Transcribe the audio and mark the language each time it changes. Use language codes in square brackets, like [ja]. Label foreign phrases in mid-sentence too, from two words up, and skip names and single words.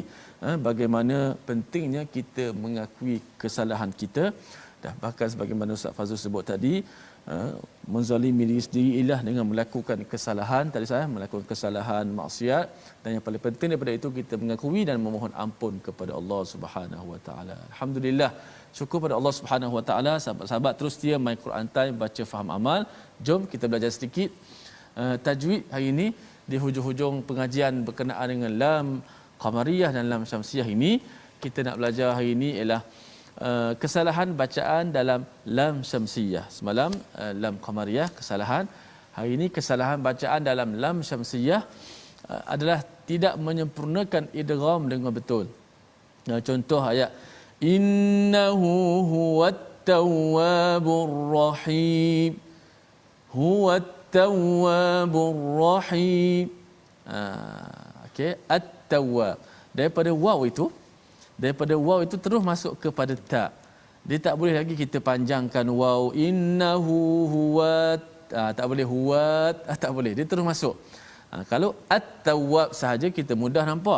[ms] Bagaimana pentingnya kita mengakui kesalahan kita dan bahkan sebagaimana Ustaz Fazul sebut tadi menzalimi diri sendiri ialah dengan melakukan kesalahan tadi saya melakukan kesalahan maksiat dan yang paling penting daripada itu kita mengakui dan memohon ampun kepada Allah [ar] سبحانه وتعالى. [ms] Alhamdulillah syukur pada Allah [ar] سبحانه وتعالى. [ms] Sahabat-sahabat terus setia My Quran Time baca faham amal. Jom kita belajar sedikit tajwid hari ini di hujung-hujung pengajian berkenaan dengan [ar] لام قمرية [ms] dan [ar] لام شمسية [ms] ini. Kita nak belajar hari ini ialah kesalahan bacaan dalam [ar] لام شمسية. [ms] Semalam [ar] لام قمرية [ms] kesalahan. Hari ini kesalahan bacaan dalam [ar] لام شمسية [ms] adalah tidak menyempurnakan idgham dengan betul. Contoh ayat [ar] إنه هو التواب الرحيم. هو التواب الرحيم. [ms] Okey, at-tawwab. Daripada waw itu terus masuk kepada ta. Dia tak boleh lagi kita panjangkan waw [ar] إنه هو [ms] tak boleh huwat, tak boleh. Dia terus masuk. Kalau at-tawwab sahaja kita mudah nampak.